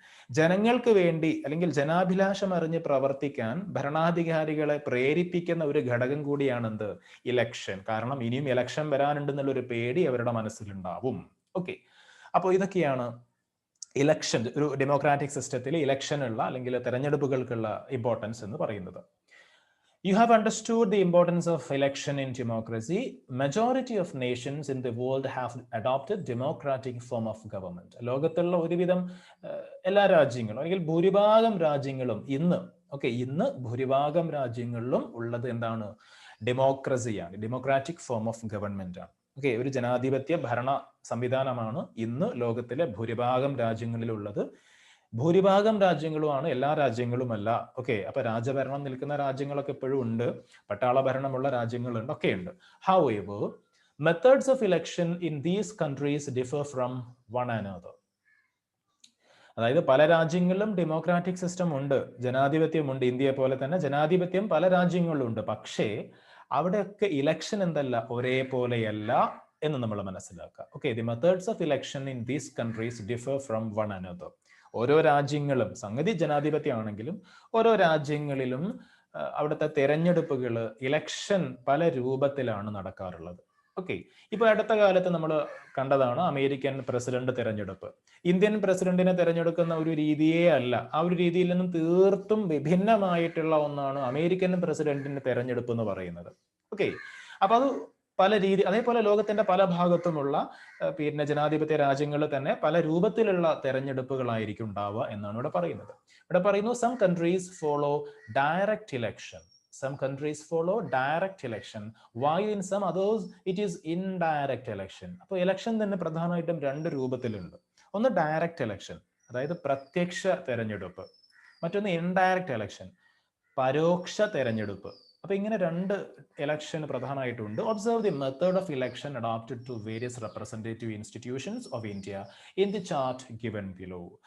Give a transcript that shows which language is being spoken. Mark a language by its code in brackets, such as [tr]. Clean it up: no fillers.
[ml] ജനങ്ങൾക്ക് വേണ്ടി അല്ലെങ്കിൽ ജനാഭിലാഷം അറിഞ്ഞ് പ്രവർത്തിക്കാൻ ഭരണാധികാരികളെ പ്രേരിപ്പിക്കുന്ന ഒരു ഘടകം കൂടിയാണെന്ത്, ഇലക്ഷൻ. കാരണം ഇനിയും ഇലക്ഷൻ വരാനുണ്ടെന്നുള്ളൊരു പേടി അവരുടെ മനസ്സിലുണ്ടാവും. ഓക്കെ, അപ്പോൾ ഇതൊക്കെയാണ് ഇലക്ഷൻ, ഒരു ഡെമോക്രാറ്റിക് സിസ്റ്റത്തിൽ ഇലക്ഷനുള്ള അല്ലെങ്കിൽ തെരഞ്ഞെടുപ്പുകൾക്കുള്ള ഇമ്പോർട്ടൻസ് എന്ന് പറയുന്നത്. [en] You have understood the importance of election in democracy. Majority of nations in the world have adopted democratic form of government. [ml] ലോകത്തുള്ള ഒരുവിധം എല്ലാ രാജ്യങ്ങളും അല്ലെങ്കിൽ ഭൂരിഭാഗം രാജ്യങ്ങളും ഇന്ന് ഭൂരിഭാഗം രാജ്യങ്ങളിലും ഉള്ളത് എന്താണ്, ഡെമോക്രസിയാണ്, [en] democratic form of government [ml] ആണ്. ഓക്കെ, ഒരു ജനാധിപത്യ ഭരണ സംവിധാനമാണ് ഇന്ന് ലോകത്തിലെ ഭൂരിഭാഗം രാജ്യങ്ങളിലുള്ളത്. ഭൂരിഭാഗം രാജ്യങ്ങളുമാണ്, എല്ലാ രാജ്യങ്ങളുമല്ല. ഓക്കെ, അപ്പൊ രാജഭരണം നിൽക്കുന്ന രാജ്യങ്ങളൊക്കെ ഇപ്പോഴും ഉണ്ട്, പട്ടാള ഭരണമുള്ള രാജ്യങ്ങളുണ്ട്, ഒക്കെ ഉണ്ട്. [en] However, methods of election in these countries differ from one another. [ml] അതായത് പല രാജ്യങ്ങളിലും ഡെമോക്രാറ്റിക് സിസ്റ്റം ഉണ്ട്, ജനാധിപത്യമുണ്ട്. ഇന്ത്യയെ പോലെ തന്നെ ജനാധിപത്യം പല രാജ്യങ്ങളിലും ഉണ്ട്. പക്ഷേ അവിടെയൊക്കെ ഇലക്ഷൻ എന്തല്ല, ഒരേപോലെയല്ല എന്ന് നമ്മൾ മനസ്സിലാക്കുക. [en] Okay, the methods of election in these countries differ from one another. [ml] ഓരോ രാജ്യങ്ങളും, സംഗതി ജനാധിപത്യമാണെങ്കിലും ഓരോ രാജ്യങ്ങളിലും അവിടുത്തെ തെരഞ്ഞെടുപ്പുകൾ, ഇലക്ഷൻ പല രൂപത്തിലാണ് നടക്കാറുള്ളത്. ഓക്കെ, ഇപ്പൊ അടുത്ത കാലത്ത് നമ്മൾ കണ്ടതാണ് അമേരിക്കൻ പ്രസിഡന്റ് തെരഞ്ഞെടുപ്പ്. ഇന്ത്യൻ പ്രസിഡന്റിനെ തെരഞ്ഞെടുക്കുന്ന ഒരു രീതിയേ അല്ല, ആ ഒരു രീതിയിൽ നിന്നും തീർത്തും വിഭിന്നമായിട്ടുള്ള ഒന്നാണ് അമേരിക്കൻ പ്രസിഡന്റിന്റെ തെരഞ്ഞെടുപ്പ് എന്ന് പറയുന്നത്. ഓക്കെ, അപ്പൊ അത് പല രീതി, അതേപോലെ ലോകത്തിന്റെ പല ഭാഗത്തുമുള്ള ജനാധിപത്യ രാജ്യങ്ങൾ തന്നെ പല രൂപത്തിലുള്ള തെരഞ്ഞെടുപ്പുകളായിരിക്കും ഉണ്ടാവുക എന്നാണ് ഇവിടെ പറയുന്നത്. ഇവിടെ പറയുന്നു [en] Some countries follow direct election. Some countries follow direct election, while in some others it is indirect election. [ml] അപ്പോൾ ഇലക്ഷൻ തന്നെ പ്രധാനമായിട്ടും രണ്ട് രൂപത്തിലുണ്ട്. ഒന്ന് ഡയറക്റ്റ് ഇലക്ഷൻ, അതായത് പ്രത്യക്ഷ തെരഞ്ഞെടുപ്പ്. മറ്റൊന്ന് ഇൻഡയറക്റ്റ് ഇലക്ഷൻ, പരോക്ഷ തെരഞ്ഞെടുപ്പ്. അപ്പൊ ഇങ്ങനെ രണ്ട് election പ്രധാനമായിട്ടുണ്ട്. [en] Observe the method of election adopted to various representative institutions of India in the chart given below.